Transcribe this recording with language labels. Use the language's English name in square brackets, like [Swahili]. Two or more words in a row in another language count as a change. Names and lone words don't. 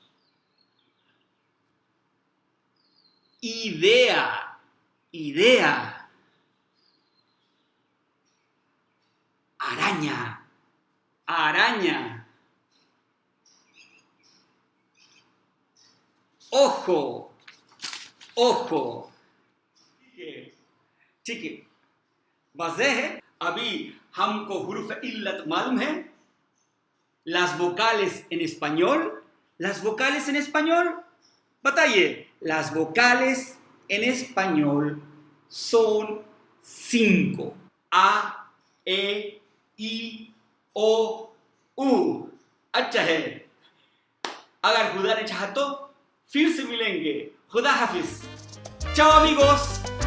[Spanish] Idea, idea. Araña, araña. Ojo, ojo. [Urdu] ٹھیک ہے، واضح ہے. ابھی ہم کو حروف علت معلوم ہے. [Spanish] Las vocales en español, las vocales en español, बताइए, las vocales en español son 5. A, E, I, O, U. [Urdu] اچھا ہے، اگر خدا نے چاہا تو پھر سے ملیں گے. خدا حافظ. [Spanish] Chao amigos.